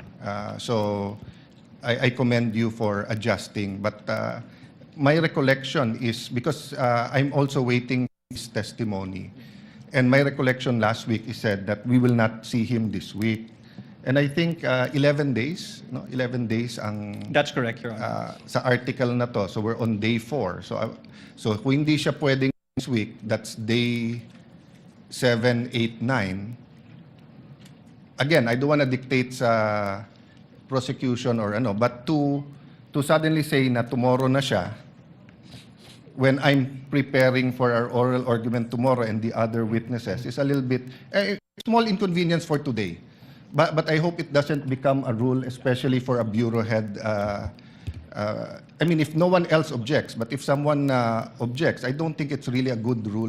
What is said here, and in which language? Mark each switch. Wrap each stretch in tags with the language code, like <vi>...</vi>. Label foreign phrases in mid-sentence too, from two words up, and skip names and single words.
<en>So I commend you for adjusting. But my recollection is, because I'm also waiting his testimony, and my recollection last week is said that we will not see him this week. And I think 11 days, no? 11 days ang That's correct, Your Honor.</en> <tl>sa article na to.</tl> <en>So we're on day 4. So</en> <tl>kung hindi siya pwedeng</tl> <en>this week, that's day 7, 8, 9. Again, I don't want to dictate sa prosecution or ano, but to suddenly say na tomorrow</en> <tl>na siya,</tl> <en>when I'm preparing for our oral argument tomorrow and the other witnesses, is a little bit small inconvenience for today. But I hope it doesn't become a rule, especially for a bureau head. I mean, if no one else objects, but if someone objects, I don't think it's really a good rule.</en>